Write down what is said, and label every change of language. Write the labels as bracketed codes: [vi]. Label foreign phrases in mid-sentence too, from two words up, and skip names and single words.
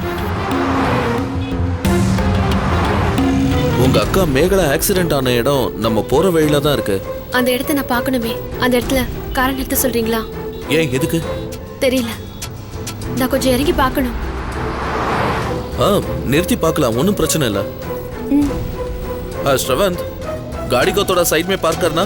[ta] உங்க அக்கா மேகலா ஆக்சிடென்ட் ஆன இடம் நம்ம போற வழியில தான் இருக்கு. அந்த இடத்த நான் பார்க்கணுமே. அந்த இடத்துல காரை நிறுத்த சொல்றீங்களா? ஏன், எதுக்கு? தெரியல, நான் கொஞ்சம் இறங்கி பார்க்கணும். நிறுத்தி பார்க்கலாம், ஒன்றும் பிரச்சனை இல்லை. [hi] श्रवंत, गाड़ी को थोड़ा साइड में पार्क करना।